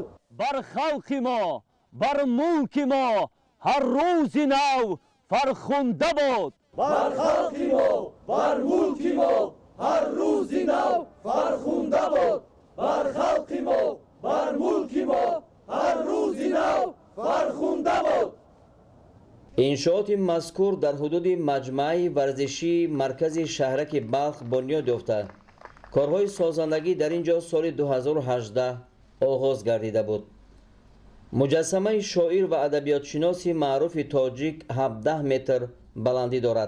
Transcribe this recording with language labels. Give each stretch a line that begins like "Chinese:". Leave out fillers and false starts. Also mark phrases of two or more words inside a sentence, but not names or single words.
Persian: بر خلق ما بر ملک ما هر روز نو فرخنده بود. بر خلق ما بر ملک ما هر روز نو فرخنده بود. بر خلق ما بر ملک ما هر روز نو فرخنده بود.
Tajik: иншоати мазкур дар ҳудуди маҷмаи варзишии маркази шаҳраки балх бунёд ёфта. корҳои созандагӣ дар ин ҷо соли 2018 оғоз гардида буд. муҷассамаи шоир ва адабиётшиноси маъруфи тоҷик 17 метр баландӣ дорад.